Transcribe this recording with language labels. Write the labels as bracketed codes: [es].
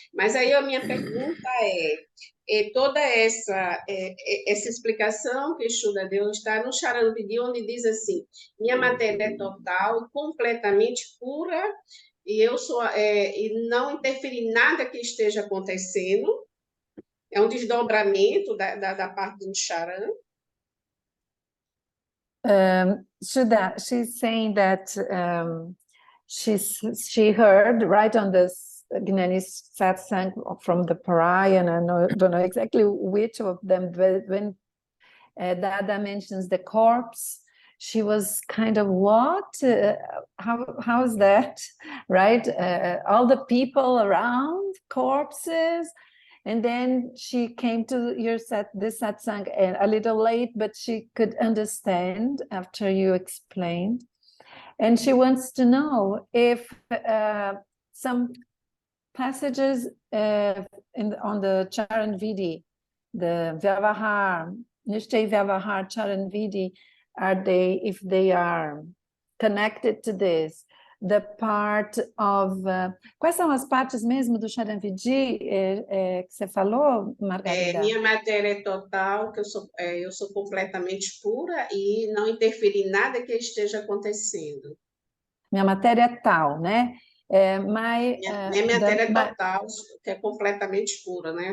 [pt] Mas aí a minha pergunta toda essa explicação que Shuddha deu está no Charanvidi, onde diz assim, minha matéria é total e completamente pura, e eu sou e não interfere em nada que esteja acontecendo. É um desdobramento da parte do Charan. [en] Shuddha, she's saying that she heard right on this Gnani's satsang from the Paraya, and I don't know exactly which of them, but when Dada mentions the corpse, she was kind of, what? How is that? Right? All the people around, corpses. And then she came to this satsang a little late, but she could understand after you explained. And she wants to know if some passages on the Charan Vidi, the Vyavahar, Nishtay Vyavahar Charan Vidi, if they are connected to this, the part of... [pt] quais são as partes mesmo do Charan Vidi que você falou, Margarida? Minha matéria é total, que eu sou completamente pura e não interfere em nada que esteja acontecendo. Minha matéria é tal, né? Minha matéria é total, que é completamente pura, né?